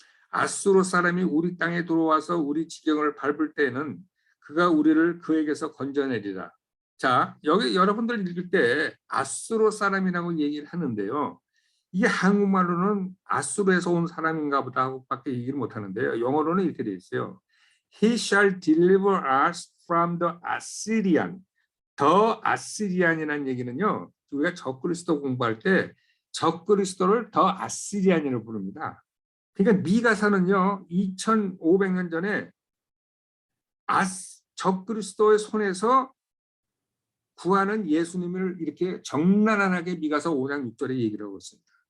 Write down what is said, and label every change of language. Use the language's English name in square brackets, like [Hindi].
[Korean] 아수르 사람이 우리 땅에 들어와서 우리 지경을 밟을 때에는 그가 우리를 그에게서 건져내리라. 자, 여기 여러분들 읽을 때 아수르 사람이라고 얘기를 하는데요, 이게 한국말로는 아수르에서 온 사람인가 보다 하고밖에 얘기를 못하는데요, 영어로는 이렇게 되어 있어요. [English] He shall deliver us from the Assyrian. [Korean] 더 아시리안이라는 얘기는요, 우리가 적그리스도 공부할 때 적그리스도를 더 아시리안이라고 부릅니다. 그러니까 미가서는요, 2500년 전에 적그리스도의 손에서 구하는 예수님을 이렇게 적나라하게 미가서 5장 6절에 얘기를 하고 있습니다.